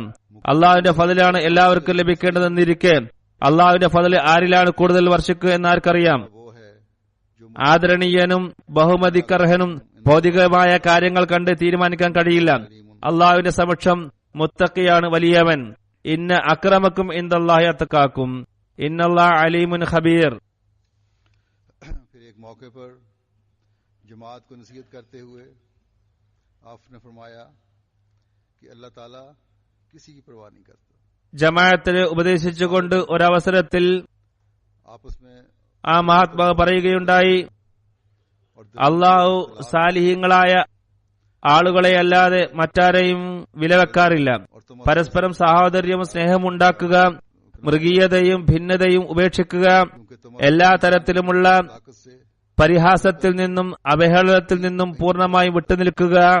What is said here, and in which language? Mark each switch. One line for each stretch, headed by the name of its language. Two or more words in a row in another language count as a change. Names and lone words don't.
Malayalam: അള്ളാഹുവിന്റെ ഫضലാണ് എല്ലാവർക്കും ലഭിക്കേണ്ടതെന്നിരിക്കെ അള്ളാഹുവിന്റെ ഫضല് ആരിലാണ് കൂടുതൽ വർഷിക്കുക എന്ന് ആർക്കറിയാം? ആദരണീയനും ബഹുമതിക്കർഹനും ഭൗതികമായ കാര്യങ്ങൾ കണ്ട് തീരുമാനിക്കാൻ കഴിയില്ല. അള്ളാഹുവിന്റെ സമക്ഷം മുത്തഖിയാണ് വലിയവൻ.
Arabic: إن أكرمكم عند الله أتقاكم إن الله عليم خبير.
Hindi: मौके पर जमात को नसीहत करते हुए आपने फरमाया कि अल्लाह ताला किसी की परवाह नहीं करता.
Malayalam: ജമാഅത്തിനെ ഉപദേശിച്ചുകൊണ്ട് ഒരവസരത്തിൽ ആ മഹാത്മാവ് പറയുകയുണ്ടായി, അള്ളാഹു സാലിഹീങ്ങളായ ആളുകളെ അല്ലാതെ മറ്റാരെയും വിലവെക്കാറില്ല. പരസ്പരം സാഹോദര്യവും സ്നേഹവും ഉണ്ടാക്കുക, മൃഗീയതയും ഭിന്നതയും ഉപേക്ഷിക്കുക, എല്ലാ തരത്തിലുമുള്ള പരിഹാസത്തിൽ നിന്നും അവഹേളനത്തിൽ നിന്നും പൂർണ്ണമായും വിട്ടുനിൽക്കുക.